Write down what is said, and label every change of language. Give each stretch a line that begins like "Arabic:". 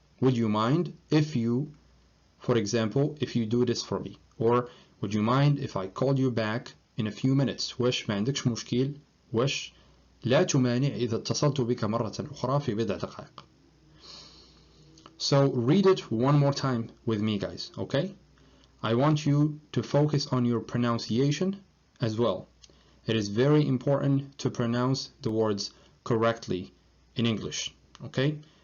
English: Would you mind if you, for example, if you do this for me? Or would you mind if I called you back in a few minutes?
Arabic: واش ما عندكش مشكل؟ واش لا تمانع إذا اتصلت بك مرة أخرى في بضع دقائق.
English: So read it one more time with me, guys, okay? I want you to focus on your pronunciation as well. It is very important to pronounce the words correctly in English, okay?